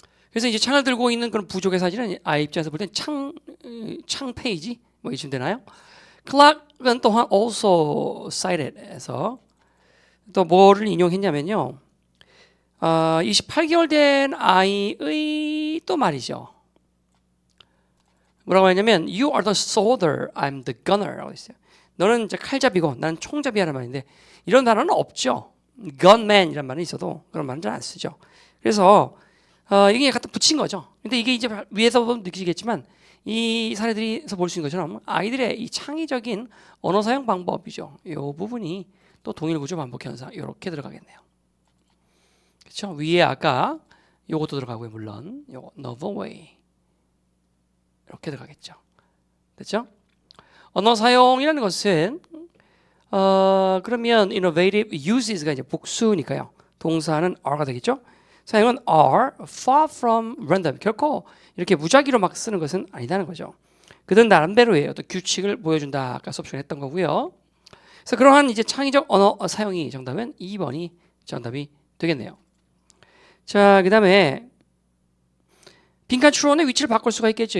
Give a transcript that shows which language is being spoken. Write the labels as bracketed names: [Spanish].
[Korean] 그래서 이제 창을 들고 있는 그런 부족의 사진은 아이 입장에서 볼 땐 창 페이지 뭐 이쯤 되나요? 클락은 또한 [English] also cited [Korean] 에서 또 뭐를 인용했냐면요. 28개월 된 아이의 또 말이죠. 뭐라고 했냐면 [English] You are the soldier, I'm the gunner라고 했어요. [Korean] 너는 이제 칼잡이고 나는 총잡이라는 말인데 이런 단어는 없죠. gunman이란 말은 있어도 그런 말은 잘 안 쓰죠. 그래서 이게 갖다 붙인 거죠. 근데 이게 이제 위에서 보면 느끼시겠지만 이 사례들에서 볼 수 있는 것처럼 아이들의 이 창의적인 언어 사용 방법이죠. 이 부분이 또 동일 구조 반복 현상 이렇게 들어가겠네요. 그렇죠? 위에 아까 요것도 들어가고요. 물론 요거 [English] novel way [Korean] 이렇게 들어가겠죠. 됐죠? 언어 사용이라는 것은 그러면 [English] innovative uses [Korean] 가 이제 복수니까요. 동사는 are가 되겠죠. 사용은 [English] are far from random. [Korean] 결코 이렇게 무작위로 막 쓰는 것은 아니다는 거죠. 그들 나름대로의 어떤 규칙을 보여준다. 아까 수업 시간에 했던 거고요. 그래서 그러한 이제 창의적 언어 사용이 정답은 2번이 정답이 되겠네요. 자, 그다음에 빈칸 추론의 위치를 바꿀 수가 있겠죠.